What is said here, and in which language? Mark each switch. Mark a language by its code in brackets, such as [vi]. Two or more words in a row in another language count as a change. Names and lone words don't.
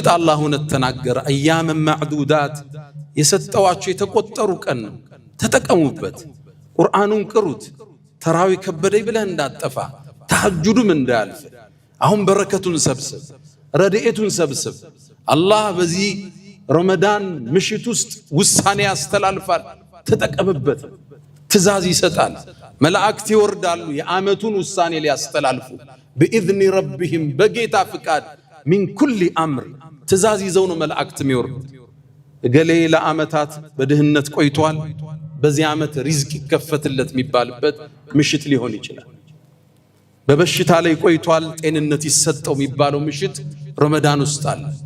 [am] አላህ ተናገረ [ar] أيام معدودات [am] የሰጠዋችሁ የተቆጠሩ ቀን ነው። ተጠቀሙበት። ቁርአኑን ቅሩት። ተራዊ ከበደይ ብለህ እንዳጠፋ፣ ተሐጁዱም እንዳያልፍ። አሁን በረከቱን ሰብስብ፣ ረድኤቱን ሰብስብ። አላህ በዚህ ረመዳን ምሽት ውስጥ ውሳኔ ያስተላልፋል። ተጠቀምበት። ትእዛዝ ይሰጣል። መላእክት ይወርዳሉ የዓመቱን ውሳኔ ሊያስተላልፉ [ar] بإذن ربهم [am] በጌታ ፍቃድ [ar] من كل أمر [am] ትእዛዝ ይዘው ነው መላእክት የሚወርዱት። እገሌ ለዓመታት በድህነት ቆይቷል፣ በዚህ ዓመት ሪዝቅ ይከፈትለት የሚባልበት ምሽት ሊሆን ይችላል። በበሽታ ላይ ቆይቷል፣ ጤንነት ይሰጠው የሚባለው ምሽት ረመዳን ውስጥ አለ።